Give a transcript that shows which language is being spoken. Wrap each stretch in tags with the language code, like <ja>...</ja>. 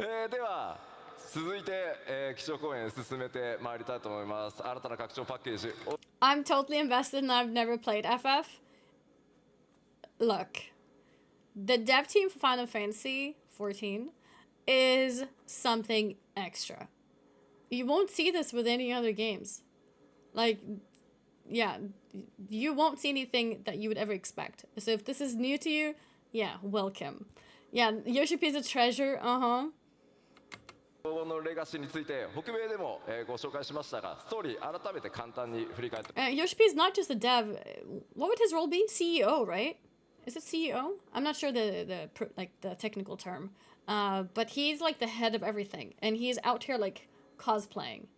<ja>では続いて、基調講演進めてまいりたいと思います。新たな拡張パッケージ。</ja> <en>I'm totally invested and I've never played FF. Look, the dev team for Final Fantasy 14 is something extra. You won't see this with any other games. Like, yeah, you won't see anything that you would ever expect. So if this is new to you, yeah, welcome. Yeah, Yoshi P's a treasure,</en> <ja>のレガシーについて北米でも、ご紹介しましたが、ストーリー改めて簡単に振り返って。</ja> <en>Yoshi P is not just a dev. What would his role be? CEO, right? Is it CEO? I'm not sure the technical term. But he's like the head of everything, and he's out here like cosplaying.</en>